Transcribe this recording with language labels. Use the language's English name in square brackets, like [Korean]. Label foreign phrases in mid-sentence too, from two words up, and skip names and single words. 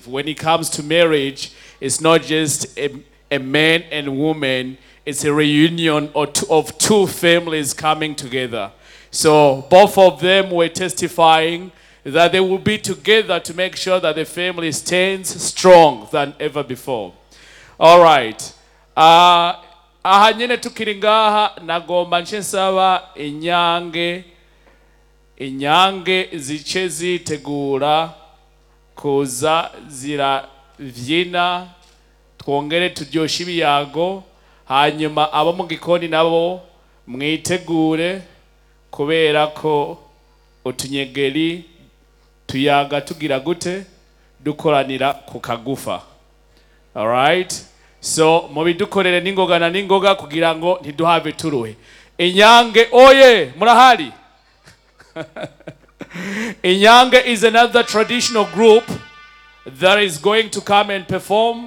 [English] When it comes to marriage, it's not just a man and woman, it's a reunion of two families coming together. So both of them were testifying that they will be together to make sure that the family stands strong than ever before. All right. [Rundi] Aha nyene tukiri ngaha nagomba nce nsaba inyange zice zitegura kuza ziravyina, twongere turyoshe ibiyago, hanyuma abo mu gikoni nabo mwitegure kubera ko utunyegeri tuyaga tugira gute dukoranira ku kagufa. [English] All right, [Rundi] so mubidukorere ningoga na ningoga kugira ngo ntiduhave turuhe. Inyange oye, murahari? [English] Inyange is another traditional group that is going to come and perform.